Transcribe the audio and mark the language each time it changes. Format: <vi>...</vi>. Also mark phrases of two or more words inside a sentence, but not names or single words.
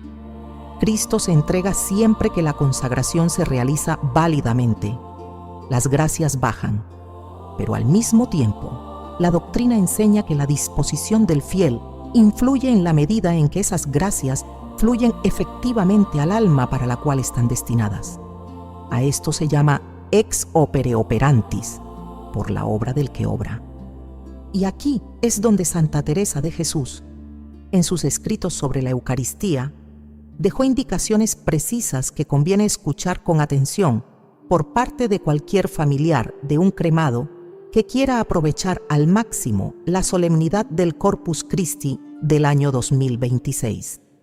<es>Cristo se entrega siempre que la consagración se realiza válidamente. Las gracias bajan, pero al mismo tiempo, la doctrina enseña que la disposición del fiel influye en la medida en que esas gracias fluyen efectivamente al alma para la cual están destinadas. A esto se llama</es> <la>ex opere operantis,</la> <es>por la obra del que obra. Y aquí es donde Santa Teresa de Jesús, en sus escritos sobre la Eucaristía, dejó indicaciones precisas que conviene escuchar con atención por parte de cualquier familiar de un cremado que quiera aprovechar al máximo la solemnidad del Corpus Christi del año 2026.</es>